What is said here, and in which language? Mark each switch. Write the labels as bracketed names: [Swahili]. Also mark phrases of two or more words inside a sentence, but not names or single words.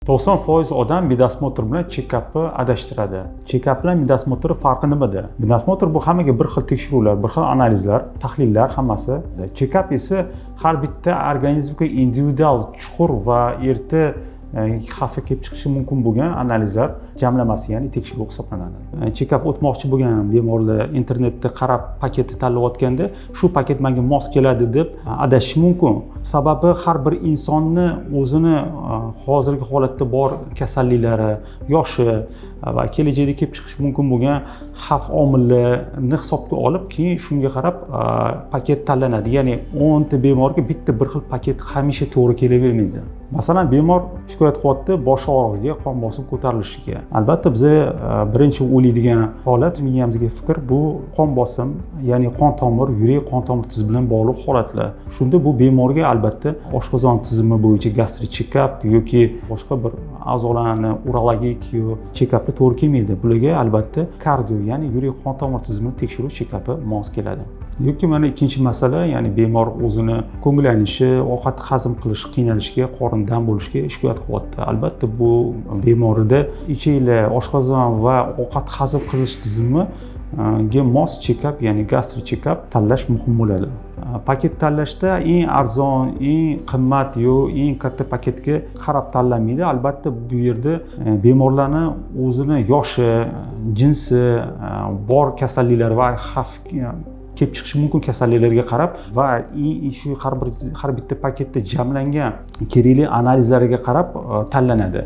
[Uzbek] 90% odam midosmotr bilan check-upni adashtiradi. Check-up bilan midosmotr farqi nimada? Midosmotr bu hammaga bir xil tekshiruvlar, bir xil analizlar, tahlillar hammasi. Check-up esa har bitta organizmga individual, chuqur va erta xavfi kelib chiqishi mumkin bo'lgan analizlar jamlamasi, ya'ni tekshiruv hisoblanadi. Check-up o'tmoqchi bo'lgan bemorlar internetda qarab paketni tanlayotganda shu paket menga mos keladi deb adashishi mumkin. Sababi har bir insonni o'zini hozirgi holatda bor kasalliklari, yoshi va kelajakda kelib chiqishi mumkin bo'lgan xavf omillarini hisobga olib, keyin shunga qarab paket tanlanadi. Ya'ni 10 ta bemorga bitta bir xil paket hamisha to'g'ri kelavermaydi. Masalan, bemor shikoyat qilyapti bosh og'rig'iga, qon bosim ko'tarilishiga. Albatta biz birinchi o'ylaydigan holat miyamizga fikr bu qon bosim, ya'ni qon tomir, yurak qon tomir tizimi bilan bog'liq holatlar. Shunda bu bemorga albatta oshqozon tizimi bo'yicha gastrik check-up yoki boshqa bir a'zolarni urologik check-upga to'g'ri kelmaydi. Bularga albatta kardio, ya'ni yurak qon tomir tizimini tekshiruv check-upi mos keladi. Yoki mana ikkinchi masala, ya'ni bemor o'zini ko'nglanishi, ovqat hazm qilish qiynalishiga, qorin dam bo'lishiga shikoyat qilyapti. Albatta bu bemorida ichaklar, oshqozon va ovqat hazm qilish tizimiga mos check-up, ya'ni gastrik check-up tanlash muhim bo'ladi. Paket tanlashda eng arzon, eng qimmat eng katta paketga qarab tanlanmaydi. Albatta bu yerda bemorlarning o'zini yoshi, jinsi, bor kasalliklari va xavf kelib chiqishi mumkin kasalliklarga qarab va shu har bitta paketda jamlangan kerakli analizlarga qarab tanlanadi.